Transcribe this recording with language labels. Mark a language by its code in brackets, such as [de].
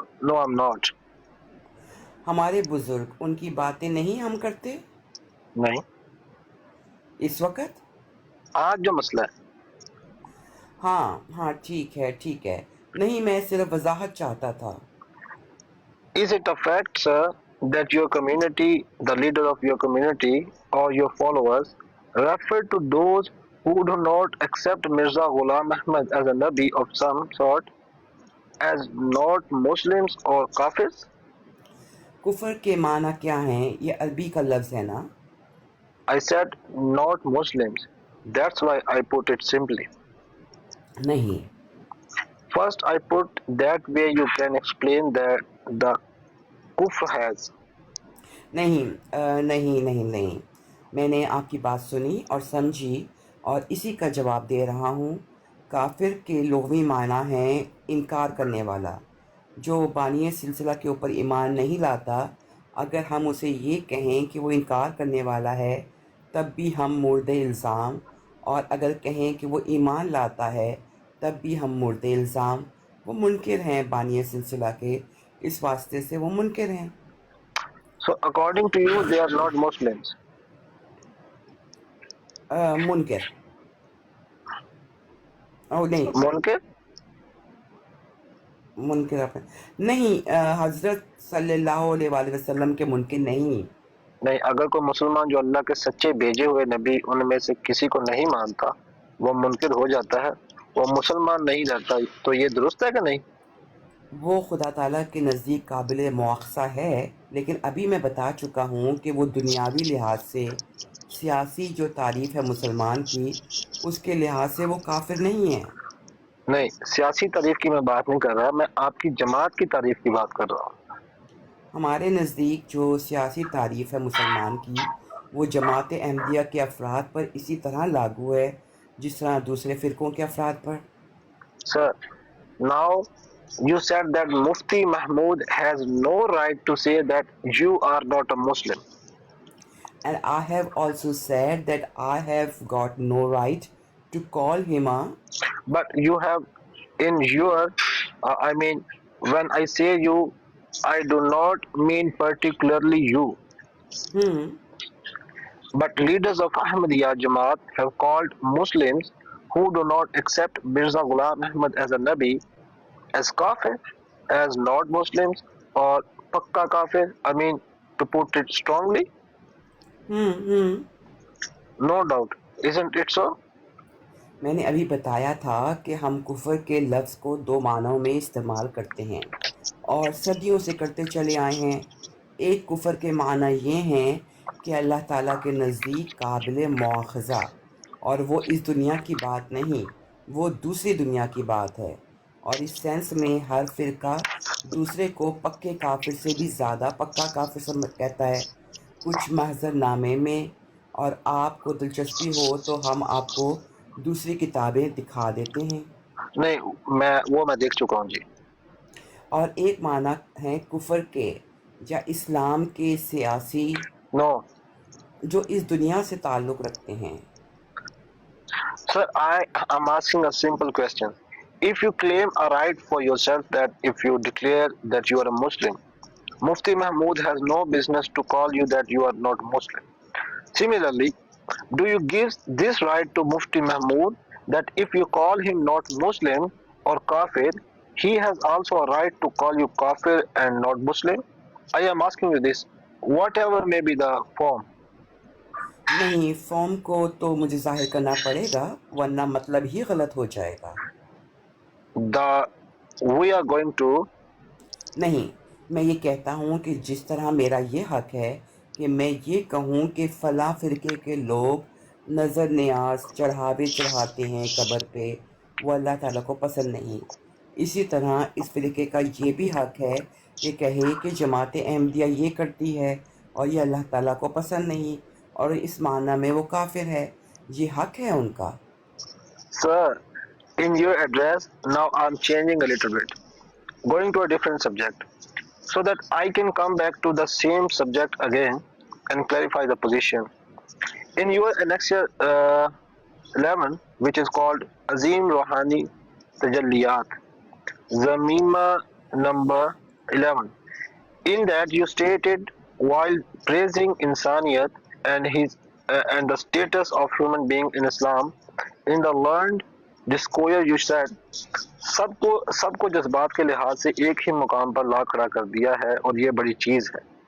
[en] No, I'm not. [ur] ہمارے بزرگ، ان کی باتیں نہیں ہم کرتے نہیں. اس وقت. آج جو مسئلہ ہے. ہاں ٹھیک ہے. نہیں، میں صرف وضاحت چاہتا تھا. [en] Is it a fact, sir, that your community, the leader of your community or your followers, refer to those who do not accept Mirza Ghulam Ahmad as a Nabi of some sort as not Muslims or Kafirs? [ur] کفر کے معنی کیا ہیں؟ یہ عربی کا لفظ ہے نا. [en] I said not Muslims. That's why I put it simply. [ur] نہیں. [en] First, I put that way you can explain that the kufr has. [ur] نہیں، میں نے آپ کی بات سنی اور سمجھی اور اسی کا جواب دے رہا ہوں. کافر کے لغوی معنی ہیں انکار کرنے والا، جو بانی سلسلہ کے اوپر ایمان نہیں لاتا. اگر ہم اسے یہ کہیں کہ وہ انکار کرنے والا ہے تب بھی ہم مورد الزام، اور اگر کہیں کہ وہ ایمان لاتا ہے تب بھی ہم مورد الزام. وہ منکر ہیں بانی سلسلہ کے، اس واسطے سے وہ منکر ہیں. [en] So according to you, they are not Muslims. [ur] منکر نہیں، Munkar? منکر نہیں، حضرت صلی اللہ علیہ وآلہ وسلم کے منکر نہیں. نہیں، اگر کوئی مسلمان جو اللہ کے سچے بھیجے ہوئے نبی ان میں سے کسی کو نہیں مانتا وہ منکر ہو جاتا ہے، وہ مسلمان نہیں رہتا، تو یہ درست ہے کہ نہیں؟ وہ خدا تعالیٰ کے نزدیک قابل مواخذہ ہے، لیکن ابھی میں بتا چکا ہوں کہ وہ دنیاوی لحاظ سے سیاسی جو تعریف ہے مسلمان کی، اس کے لحاظ سے وہ کافر نہیں ہے. نہیں، سیاسی تعریف کی میں بات نہیں کر رہا، میں آپ کی جماعت کی تعریف کی بات کر رہا ہوں. ہمارے نزدیک جو سیاسی تعریف ہے مسلمان کی، وہ جماعت احمدیہ کے افراد پر اسی طرح لاگو ہے جس طرح دوسرے فرقوں کے افراد پر. [en] Sir, now you said that Mufti Mahmood has no right to say that you are not a Muslim. And I have also said that I have got no right to call him a. But you have in your, when I say you, I do not mean particularly you. But leaders of Ahmadiyya Jamaat have called Muslims who do not accept Mirza Ghulam Ahmad as a Nabi as kafir, as not Muslims, or [ur] pakka kafir, [en] to put it strongly. No doubt. Isn't it so? [ur] میں نے ابھی بتایا تھا کہ ہم کفر کے لفظ کو دو معنوں میں استعمال کرتے ہیں اور صدیوں سے کرتے چلے آئے ہیں. ایک کفر کے معنی یہ ہیں کہ اللہ تعالیٰ کے نزدیک قابل مواخذہ، اور وہ اس دنیا کی بات نہیں، وہ دوسری دنیا کی بات ہے. اور اس سینس میں ہر فرقہ دوسرے کو پکے کافر سے بھی زیادہ پکا کافر کہتا ہے کچھ محضر نامے میں. اور آپ کو دلچسپی ہو تو ہم آپ کو دوسری کتابیں دکھا دیتے ہیں. نہیں میں دیکھ چکا ہوں جی. اور ایک معنی ہے کفر کے یا اسلام کے سیاسی [en] No, [ur] جو اس دنیا سے تعلق رکھتے ہیں. [en] sir, I'm asking a simple question. If you claim a right for yourself that if you declare that you are a Muslim, Mufti Mahmood has no business to call you that you are not Muslim. Similarly, do you give this right to Mufti Mahmood that if you call him not Muslim or Kafir, he has also a right to call you Kafir and not Muslim? I am asking you this, whatever may be the form. [ur] نہیں، form کو تو مجھے ظاہر کرنا پڑے گا ورنہ مطلب ہی غلط ہو جائے گا. [en] We are going to. [ur] نہیں، میں یہ کہتا ہوں کہ جس طرح میرا یہ حق ہے کہ میں یہ کہوں کہ فلاں فرقے کے لوگ نظر نیاز چڑھاوے چڑھاتے ہیں قبر پہ، وہ اللہ تعالیٰ کو پسند نہیں، اسی طرح اس فرقے کا یہ بھی حق ہے کہ کہے کہ جماعت احمدیہ یہ کرتی ہے اور یہ اللہ تعالیٰ کو پسند نہیں اور اس معنی میں وہ کافر ہے. یہ حق ہے ان کا. [en] Sir, in your address, now I'm changing a little bit, going to a different subject, so that I can come back to the same subject again and clarify the position. In your annexure 11, which is called Azim Rouhani Tajalliyat, Zamima number 11, in that you stated, while praising Insaniyat and the status of human being in Islam, in the learned discourse you said, [ur] سب کو جذبات کے لحاظ سے ایک ہی مقام پر لا کھڑا کر دیا ہے اور یہ بڑی چیز ہے.